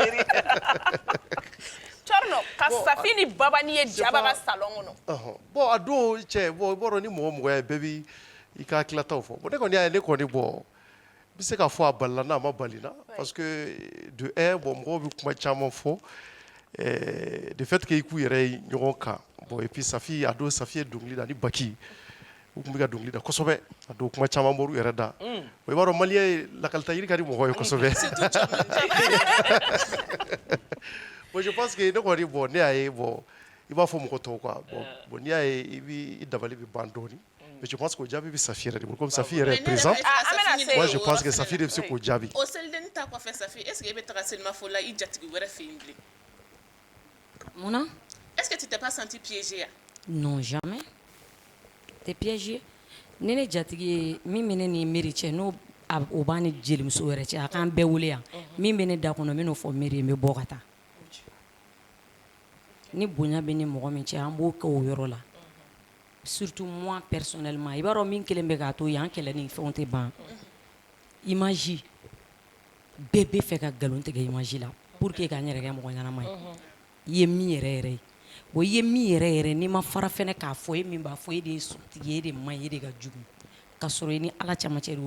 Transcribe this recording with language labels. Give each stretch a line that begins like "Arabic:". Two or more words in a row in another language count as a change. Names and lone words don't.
Bambara: Cɔrɔnɔ ka Safi ni babani ye jaba ka salon kɔnɔ bon a don cɛ bon i b'a dɔn ni mɔgɔ mɔgɔ ye bɛɛ bi i ka hakilataw fɔ bon ne kɔni y'a ye ne kɔni bon n bɛ se ka fɔ a balila n'a ma bali na
French: parce que de un
Bambara: bon mɔgɔw bɛ kuma caman fɔ
French: de fait que
Bambara: i k'u yɛrɛ ye ɲɔgɔn kan bon
French: et puis
Bambara: Safi a don Safi ye dɔnkili da ni Baki u tun bɛ ka dɔnkili da kosɛbɛ a don kuma caman bɔr'u yɛrɛ da i b'a dɔn maliyɛn ye lakalita yiri ka di mɔgɔ ye kosɛbɛ
French: bon je pense que
Bambara: ne kɔni bon ne y'a ye bon i b'a fɔ mɔgɔ tɔw quoi bon n'i y'a ye i dabali bɛ ban dɔɔni
French: mais je pense que
Bambara: o jaabi bɛ Safi yɛrɛ de bolo comme Safi yɛrɛ
French: est présent moi je pense que
Bambara: Safi de bɛ se k'o jaabi o selidenni ta kɔfɛ Safi
French: est ce que
Bambara: e bɛ taga Selma fo la i jatigi wɛrɛ fɛ yen bilen Mona?
French: Est-ce que tu t'es pas senti piégée? Non, jamais. T'es piégée.
Bambara: Nene jatigi min bɛ ne ni Meri cɛ n'o o b'a ni jelimuso wɛrɛ cɛ a k'an bɛɛ wele yan min bɛ ne da kɔnɔ n bɛ n'o fɔ Meri ye n bɛ bɔ ka taa ni bonya bɛ ni mɔgɔ min cɛ an b'o kɛ o yɔrɔ la
French: surtout moi personnellement
Bambara: i b'a dɔn min kelen bɛ k'a to yan kɛlɛ ni fɛnw tɛ ban image bɛɛ bɛ fɛ ka nkalon tigɛ image la
French: pour que
Bambara: k'an yɛrɛ kɛ mɔgɔ ɲɛnama ye i ye min yɛrɛ yɛrɛ ye o ye min yɛrɛ yɛrɛ n'i ma fara fɛnɛ k'a fɔ e min b'a fɔ e de ye sotigi e de man ɲi e de ka jugu ka sɔrɔ i ni Ala camancɛ de